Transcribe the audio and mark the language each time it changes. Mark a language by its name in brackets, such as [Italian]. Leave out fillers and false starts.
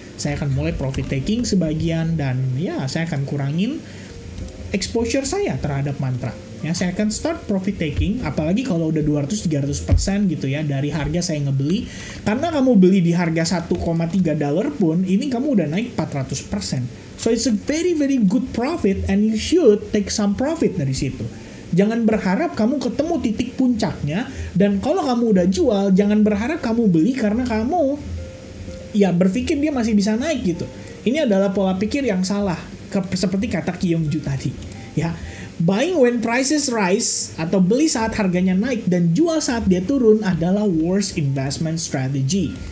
[Indonesian] Saya akan mulai profit taking sebagian dan ya saya akan kurangin exposure saya terhadap mantra. Ya, saya akan [English] start profit taking, [Indonesian] apalagi kalau udah 200-300% gitu ya dari harga saya ngebeli. Karena kamu beli di harga $1,3 pun, ini kamu udah naik 400%. [English] So it's a very very good profit and you should take some profit [Indonesian] dari situ. Jangan berharap kamu ketemu titik puncaknya, dan kalau kamu udah jual, jangan berharap kamu beli karena kamu ya berpikir dia masih bisa naik gitu. Ini adalah pola pikir yang salah, seperti kata Kyung-Ju tadi. Ya, [English] buying when prices rise [Indonesian] atau beli saat harganya naik dan jual saat dia turun adalah worst investment strategy.